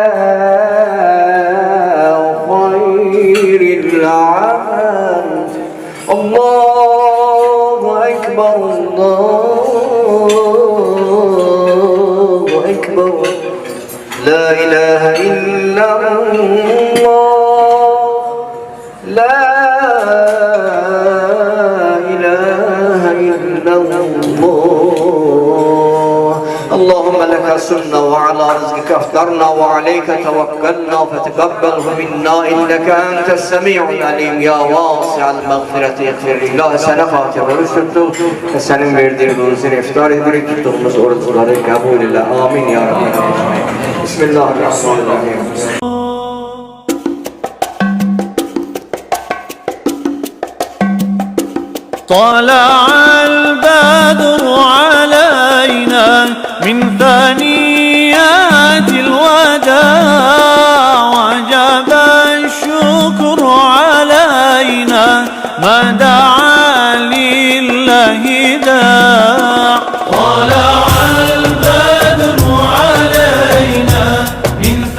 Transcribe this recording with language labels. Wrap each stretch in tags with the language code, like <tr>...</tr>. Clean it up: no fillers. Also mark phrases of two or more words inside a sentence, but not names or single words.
<ar>خير العمل الله أكبر الله أكبر لا إله إلا الله لا إله إلا الله اللهم لك سرنا وعلى رزقك افطرنا وعليك توكلنا فتقبله منا إنك أنت السميع العليم يا واسع المغفرة اغفر لي لا</ar> <tr>sana Fatiha oruç tuttuk ve senin verdiğin ruzunu iftar edirik tuttuğumuz oruçları kabul eyle</tr> <ar>آمين يا ربي بسم الله الرحمن الرحيم. طلع البدر علينا من ثنيات الوداع وجب الشكر علينا ما دعا لله داع طلع البدر علينا من</ar>